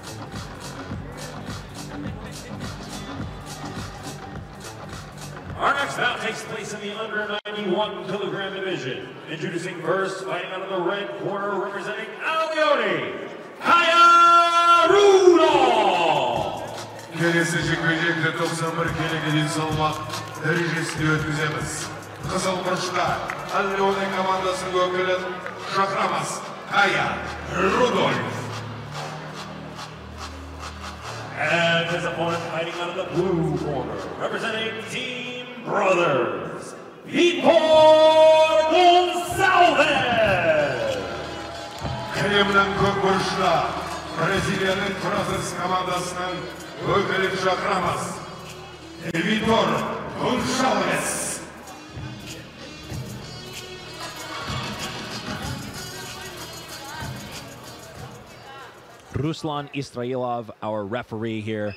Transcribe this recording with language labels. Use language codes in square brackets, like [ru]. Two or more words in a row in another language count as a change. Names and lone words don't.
[en] Our next bout takes place in the under 91 kilogram division. Introducing first, fighting out of the red corner, representing Leone, Kaya Rudolph. [kk] Келесі жекпе-жекті 91 келіге дейін салмақ дәрежесінде өткіземіз. Қызыл бұрышта Leone командасының өкілі шақырамыз Kaya Rudolph. [en] And his opponent fighting out of the blue corner, representing Team Brothers, Vitor Gonçalves. [kk] Кремнің көк бұрышта Бразилияның Brothers командасының өкілін шақырамыз Vitor Gonçalves. [en] Ruslan Israilov, our referee here.